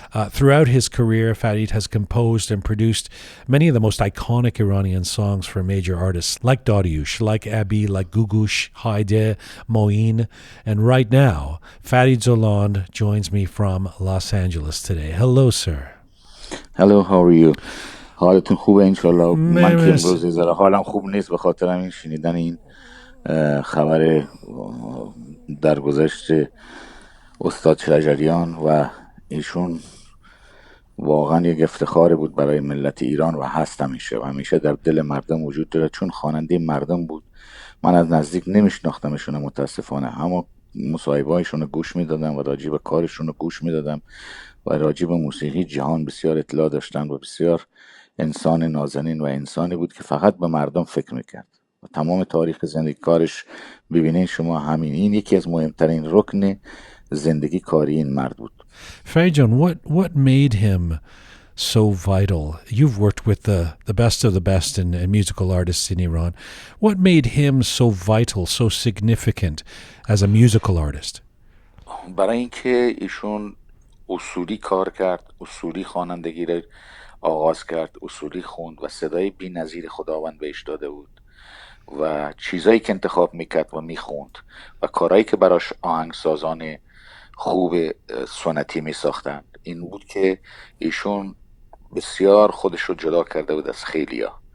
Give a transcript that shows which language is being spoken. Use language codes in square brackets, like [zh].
[en] Throughout his career, Farid has composed and produced many of the most iconic Iranian songs for major artists like Dariush, like Abi, like Gugush, Haide, Moin. And right now, Farid Zoland joins me from Los Angeles today. Hello, sir. Hello, how are you? [fa] حالتون خوبه انشالله. من که امروز ذره حالم خوب نیست به خاطر همین شنیدن این خبر درگذشت استاد شجریان و ایشون واقعا یک افتخار بود برای ملت ایران و هست همیشه و همیشه در دل مردم وجود داره، چون خواننده مردم بود. من از نزدیک نمیشناختمشون متاسفانه، اما مصاحبه‌هایشون رو گوش میدادم و راجع به کارشون رو گوش میدادم و راجع به موسیقی جهان بسیار اطلاع داشتن و بسیار انسان نازنین و انسانی بود که فقط به مردم فکر میکرد. و تمام تاریخ زندگی کارش ببینین شما همین، این یکی از مهمترین رکن زندگی کاری این مرد بود. [en] Farid, what made him so vital? You've worked with the best of the best in musical artists in Iran. What made him so vital, so significant as a musical artist? [fa] برای اینکه ایشون اصولی کار کرد، اصولی خوانندگی را آغاز کرد، اصولی خوند و صدای بی‌نظیر خداوند بهش داده بود و چیزایی که انتخاب میکرد و میخوند و کارهایی که براش آهنگسازان خوب سنتی میساختند، این بود که ایشون بسیار خودش رو جدا کرده بود از خیلیا.